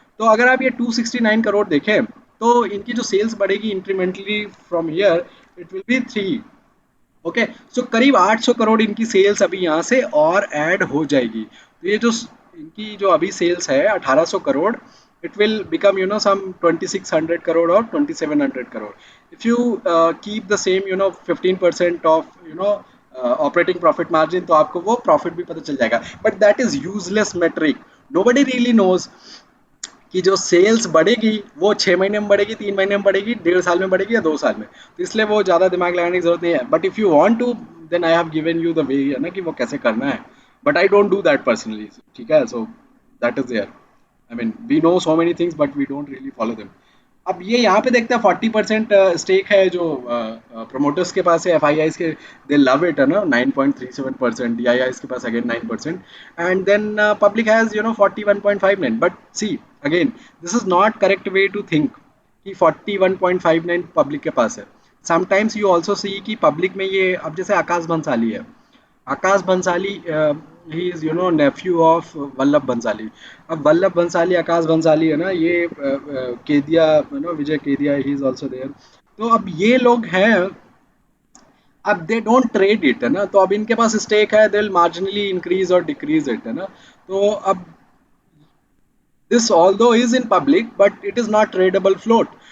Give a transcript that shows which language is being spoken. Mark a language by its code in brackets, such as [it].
[hi] तो अगर आप ये 269 करोड़ देखें तो इनकी जो सेल्स बढ़ेगी [en] Incrementally from year, it will be 3. Okay. [hi] सो करीब 800 करोड़ इनकी सेल्स अभी यहाँ से और ऐड हो जाएगी. तो ये जो इनकी जो अभी सेल्स है 1800 crore, [en] it will become some 2600 crore or 2700 crore. If you keep the same 15% of operating profit margin [hi] तो आपको वो प्रॉफिट भी पता चल जाएगा. [en] But that is useless metric. Nobody really knows [hi] कि जो सेल्स बढ़ेगी वो 6 महीने में बढ़ेगी, 3 महीने में बढ़ेगी, 1.5 साल में बढ़ेगी या 2 साल में. तो इसलिए वो ज़्यादा दिमाग लगाने की जरूरत नहीं है. [en] but if you want to, then I have given you the way, [hi] है ना, कि वो कैसे करना है. [en] But I don't do that personally. [hi] ठीक है. [en] So that is there. I mean we know so many things but we don't really follow them. [hi] अब ये यहाँ पे देखते हैं 40% स्टेक है जो प्रोमोटर्स के पास है, एफ आई आईज के. [en] they love it, [hi] है ना. [en] 9.37%. DIIs [hi] के पास [en] Again 9%. And then public has 41.59. But see again, this is not correct way to think [hi] कि 41.59 पब्लिक के पास है. [en] sometimes you also see [hi] कि पब्लिक में ये, अब जैसे आकाश भंसाली है. [en] Akash Bhansali, he is nephew of Vallabh Bhansali. [hi] अब वल्लभ भंसाली, आकाश भंसाली, है ना, ये केदिया, विजय केदिया, [en] He is also there. [hi] तो अब ये लोग हैं. अब [en] they don't trade it, [hi] है ना. तो अब इनके पास स्टेक है, [en] they will marginally increase और decrease it, [hi] है ना. तो अब [en] This although is in public but it is not tradable float.